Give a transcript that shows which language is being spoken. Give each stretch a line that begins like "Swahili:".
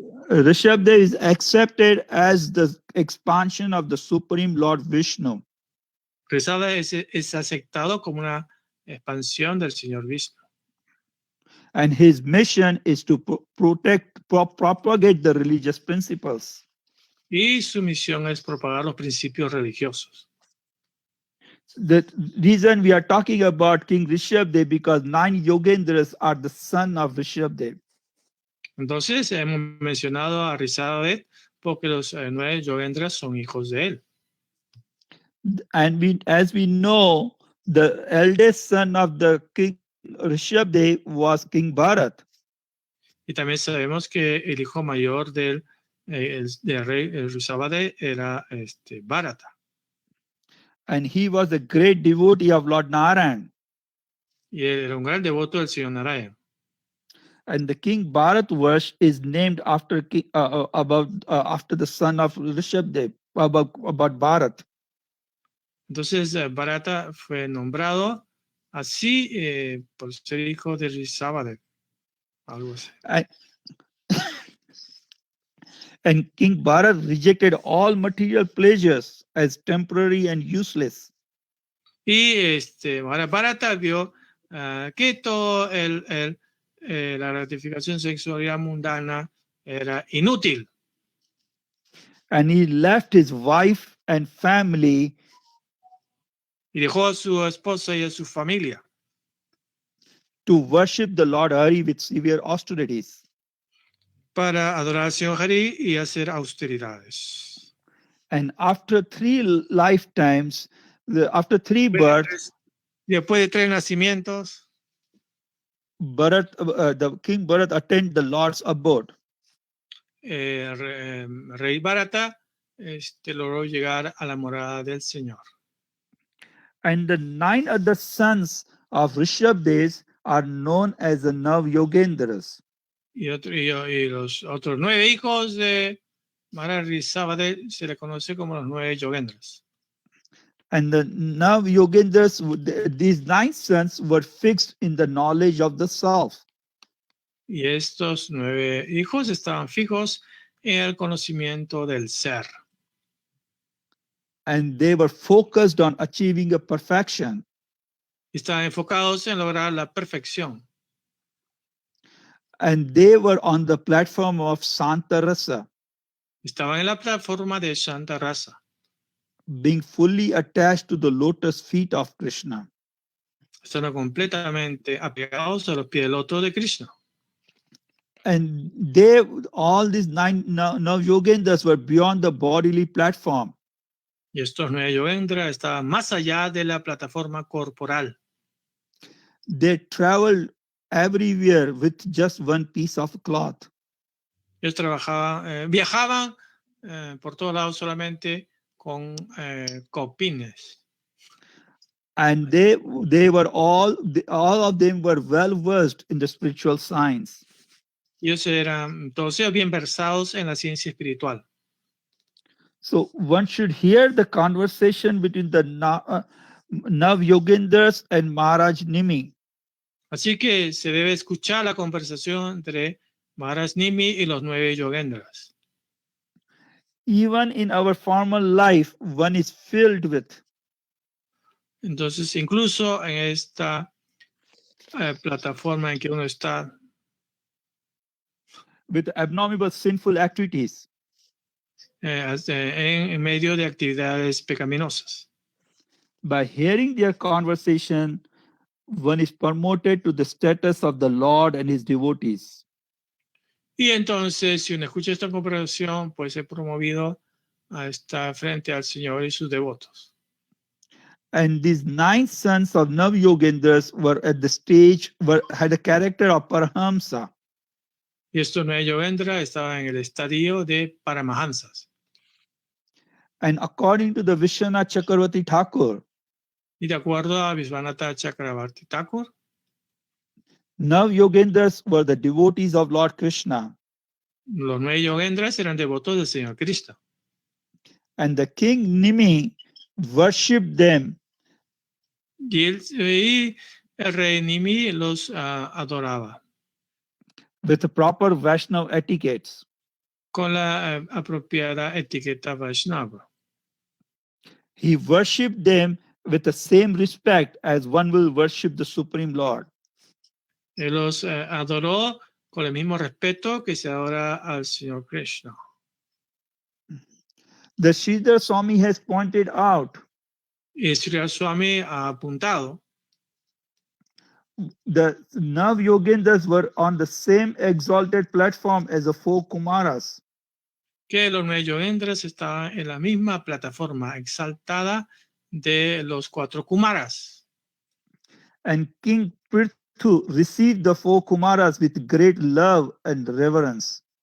English: Rishabdev is accepted as the expansion of the Supreme Lord Vishnu.
Spanish: Rishabdev es aceptado como una expansión del Señor Vishnu.
English: And his mission is to propagate the religious principles.
Spanish: Y su misión es propagar los principios religiosos.
English: The reason we are talking about King Rishabdev because 9 Yogendras are the son of Rishabdev.
Spanish: Entonces hemos mencionado a Rishabdev porque los 9 Yogendras son hijos de él.
English: And as we know, the eldest son of the King Rishabdev was King Bharat.
Spanish: Y también sabemos que el hijo mayor del rey Rishabdev era Bharata.
English: And he was a great devotee of Lord Narayan.
Spanish: Y él era un gran devoto del Señor Narayan.
English: And the King Bharatvarsh is named after after the son of Rishabdev, about Bharat.
Spanish: Entonces Bharata fue nombrado así por ser hijo de Rishabdev. Algo así.
English: And King Bharat rejected all material pleasures as temporary and useless.
Spanish: Y Bharata vio que todo la gratificación sexual mundana era inútil.
English: And he left his wife and family
Spanish: Y dejó a su esposa y a su familia
English: to worship the Lord Hari with severe austerities.
Spanish: para adorar al Señor Hari y hacer austeridades.
English: And after 3 lifetimes, after 3 births,
Spanish: Después de 3 nacimientos,
English: the King Bharat attended the Lord's abode.
Spanish: Rey Bharata logró llegar a la morada del Señor.
English: And the 9 other sons of Rishabdes are known as the Nav Yogendras.
Spanish: Y los otros 9 hijos de Maharaj Rishabhade se le conoce como los 9 yogendras.
English: And the Nav Yogendras, these 9 sons were fixed in the knowledge of the self.
Spanish: Y estos 9 hijos estaban fijos en el conocimiento del ser.
English: And they were focused on achieving a perfection.
Spanish: Estaban enfocados en lograr la perfección.
English: And they were on the platform of Santa Rasa,
Spanish: Estaban en la plataforma de Santa Rasa,
English: being fully attached to the lotus feet of Krishna.
Spanish: estaban completamente apegados a los pies del loto de Krishna.
English: And all these 9 Nav Yogendras were beyond the bodily platform.
Spanish: Y estos 9 yogendras estaban más allá de la plataforma corporal.
English: They traveled everywhere with just one piece of cloth.
Spanish: Ellos viajaban por todos lados solamente con copines.
English: And they were all of them were well versed in the spiritual science.
Spanish: Ellos eran todos ellos bien versados en la ciencia espiritual.
English: So one should hear the conversation between the Nav Yogendras and Maharaj Nimi.
Spanish: Así que se debe escuchar la conversación entre Maharaj Nimi y los 9 yogendras.
English: Even in our formal life, one is filled with
Spanish: Entonces, incluso en esta plataforma en que uno está,
English: abnormal sinful activities.
Spanish: en medio de actividades pecaminosas.
English: By hearing their conversation, one is promoted to the status of the Lord and his devotees.
Spanish: Y entonces, si uno escucha esta conversación, puede ser promovido a estar frente al Señor y sus devotos.
English: And these 9 sons of Nav Yogendras were at the stage had a character of Paramahamsa.
Spanish: Y estos 9 yogendras estaban en el estadio de Paramahansas.
English: And according to the Vishwanath Chakravarti Thakur,
Spanish: Y de acuerdo a Vishwanatha Chakravarti Thakur,
English: Nav Yogendras were the devotees of Lord Krishna.
Spanish: los 9 yogendras eran devotos del Señor Cristo.
English: And the king Nimi worshipped them.
Spanish: Y el rey Nimi los adoraba
English: With the proper Vaishnava etiquettes.
Spanish: con la apropiada etiqueta Vaishnava.
English: He worshipped them with the same respect as one will worship the Supreme Lord.
Spanish: Él los adoró con el mismo respeto que se adora al Señor Krishna.
English: The Sridhar Swami has pointed out
Spanish: Y Sri Swami ha apuntado
English: the Nav Yogendras were on the same exalted platform as the 4 Kumaras.
Spanish: que los 9 yogendras estaban en la misma plataforma exaltada de los 4 Kumaras.
English: And King Prithu received the 4 Kumaras with great love and reverence.